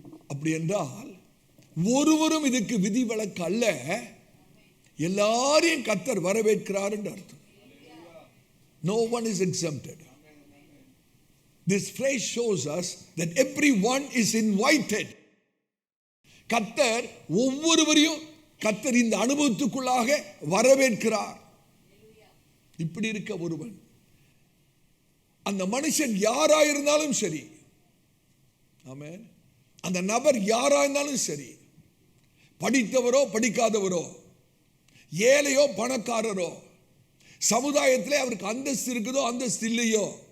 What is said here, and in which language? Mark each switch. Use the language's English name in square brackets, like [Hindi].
[Tamil] அப்படி என்றால் ஒருவரும் இதுக்கு விதிவிலக்கு அல்ல. எல்லாரையும் கர்த்தர் வரவேற்கிறார் என்று அர்த்தம். [English] No one is exempted. This phrase shows us that everyone is invited. [Tamil] கர்த்தர் ஒவ்வொருவரையும் கர்த்தர் இந்த அனுபவத்துக்குள்ளாக வரவேற்கிறார். இப்படி இருக்க ஒருவன், அந்த மனுஷன் யாராயிருந்தாலும் சரி, ஆமென், அந்த நபர் யாராயிருந்தாலும் சரி, படித்தவரோ படிக்காதவரோ, ஏழையோ பணக்காரரோ, சமுதாயத்திலே அவருக்கு அந்தஸ்து இருக்குதோ அந்தஸ்து இல்லையோ,